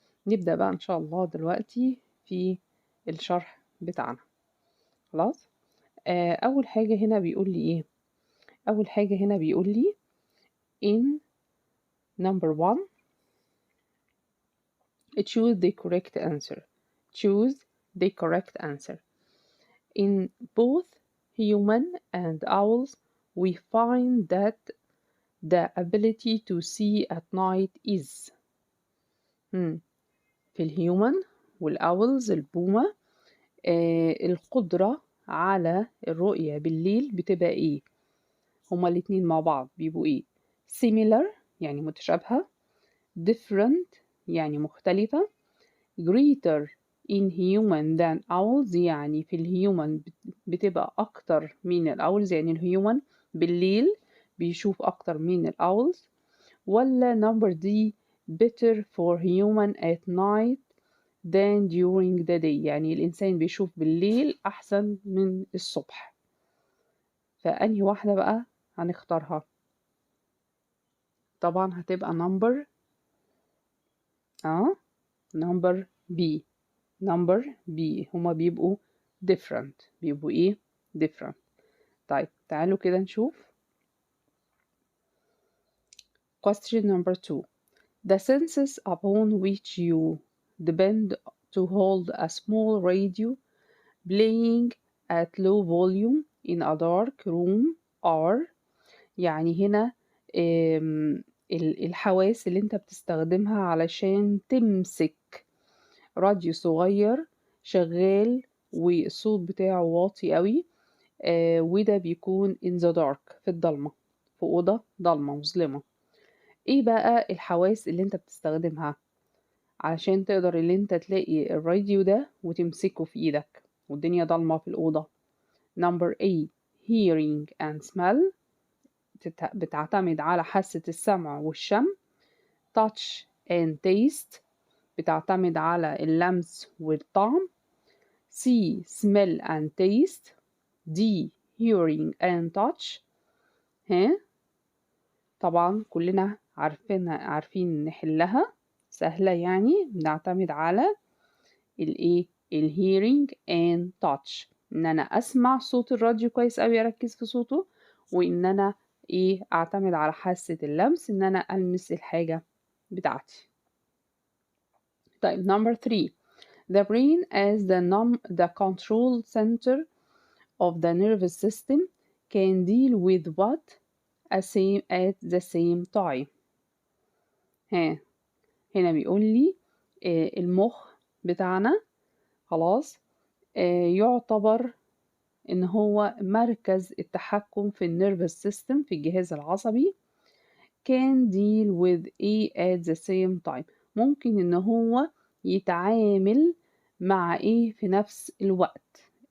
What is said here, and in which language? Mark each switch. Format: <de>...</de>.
<ar>نبدأ بقى ان شاء الله دلوقتي في الشرح بتاعنا. خلاص. اول حاجة هنا بيقول لي ايه؟ اول حاجة هنا بيقول لي</ar> <en>in number 1 choose the correct answer. choose the correct answer. In both human and owls we find that the ability to see at night is</en> <ar>في الهيومن والأولز البومة القدرة على الرؤية بالليل بتبقى ايه؟ هما الاتنين مع بعض بيبقوا ايه؟ similar يعني متشابهة، different يعني مختلفة،</ar> <en>greater in human than owls</en> <ar>يعني في الهيومن بتبقى أكتر من الأولز، يعني الهيومن بالليل بيشوف أكتر من الأولز، ولا</ar> <en>number D better for human at night than during the day</en> <ar>يعني الإنسان بيشوف بالليل أحسن من الصبح. فأنهي واحدة بقى هنختارها؟ طبعا هتبقى</ar> <en>number number B. number B</en> <ar>هما بيبقوا</ar> <en>different.</en> <ar>بيبقوا ايه؟ different. طيب تعالوا كده نشوف.</ar> <en>question number 2. The senses upon which you depend to hold a small radio playing at low volume in a dark room are</en> <ar>يعني هنا الحواس اللي انت بتستخدمها علشان تمسك راديو صغير شغال والصوت بتاعه واطي قوي، وده بيكون</ar> <en>in the dark</en> <ar>في الضلمة، في أوضة ضلمة مظلمة. ايه بقى الحواس اللي انت بتستخدمها علشان تقدر اللي انت تلاقي الراديو ده وتمسكه في ايدك والدنيا ضلمة في الأوضة؟</ar> <en>number A hearing and smell</en> <ar>بتعتمد على حاسة السمع والشم.</ar> <en>touch and taste</en> <ar>بتعتمد على اللمس والطعم.</ar> <en>C smell and taste. D hearing and touch.</en> <ar>ها طبعا كلنا عارفين نحلها سهلة، يعني بنعتمد على الايه ال</ar> <en>hearing and touch،</en> <ar>ان انا اسمع صوت الراديو كويس اوي اركز في صوته، وان انا اعتمد على حاسة اللمس ان انا المس الحاجة بتاعتي. طيب number 3.</ar> <en>The brain as the control center of the nervous system can deal with what at the same time.</en> <ar>هنا بيقول لي المخ بتاعنا خلاص يعتبر ان هو مركز التحكم في النيرفس سيستم في الجهاز العصبي.</ar> <en>can deal with at the same time</en> <ar>ممكن ان هو يتعامل مع في نفس الوقت.</ar>